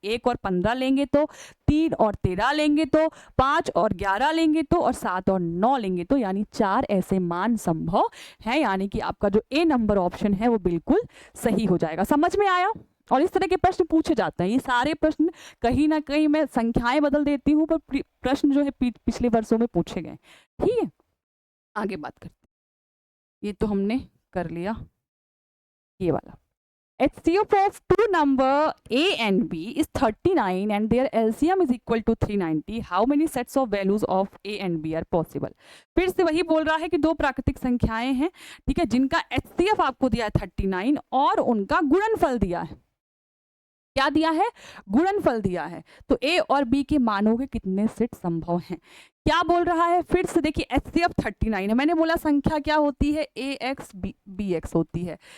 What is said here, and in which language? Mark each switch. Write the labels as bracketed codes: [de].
[hi] 1 और 15 लेंगे तो, 3 और 13 लेंगे तो, 5 और 11 लेंगे तो, और 7 और 9 लेंगे तो, यानी 4 ऐसे मान संभव है, यानी कि आपका जो ए नंबर ऑप्शन है वो बिल्कुल सही हो जाएगा। समझ में आया? और इस तरह के प्रश्न पूछे जाते हैं। ये सारे प्रश्न कहीं ना कहीं मैं संख्याएं बदल देती हूँ पर प्रश्न जो है पिछले वर्षों में पूछे गए। ठीक है, आगे बात करते हैं। ये तो हमने कर लिया ये वाला। [en] HCF of two number A and B is 39 and their LCM is equal to 390. How many sets of values of A and B are possible? [hi] फिर से वही बोल रहा है कि दो प्राकृतिक संख्याएं हैं, ठीक है, जिनका HCF आपको दिया है 39 और उनका गुणनफल दिया है। क्या दिया है, गुणनफल दिया है। तो A और B के मानों के कितने सेट संभव हैं? क्या बोल रहा है, फिर से देखिए HCF 39 है। मैंने बोला संख्या क्या होती है, AX BX होती है।